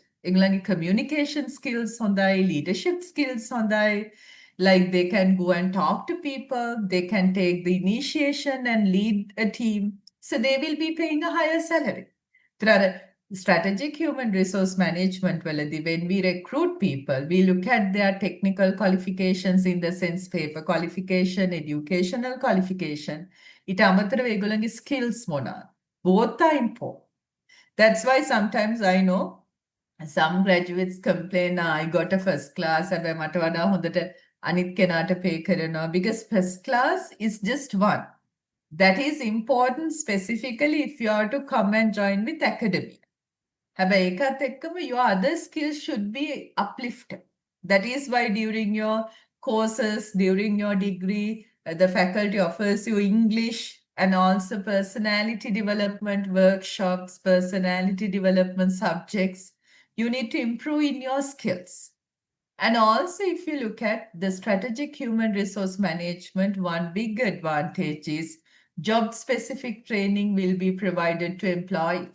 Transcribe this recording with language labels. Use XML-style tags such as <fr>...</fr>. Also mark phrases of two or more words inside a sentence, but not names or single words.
<en>Like communication skills on the leadership skills on the like they can go and talk to people, they can take the initiation and lead a team. So they will be paying a higher salary. Strategic human resource management, when we recruit people, we look at their technical qualifications in the sense paper qualification, educational qualification.</en> <si>ඊට අමතරව ඒගොල්ලන්ගේ skills මොනවාද?</si> <en>Both are important. That's why sometimes I know some graduates complain, I got a first class,</en> <si>හැබැයි මට වඩා හොඳට අනිත් කෙනාට pay කරනවා,</si> <en>because first class is just one. That is important specifically if you are to come and join with academia.</en> <si>හැබැයි ඒකත් එක්කම</si> <en>your other skills should be uplifted. That is why during your courses, during your degree, the faculty offers you English and also personality development workshops, personality development subjects. You need to improve in your skills. And also, if you look at the strategic human resource management, one big advantage is job-specific training will be provided to employees.</en>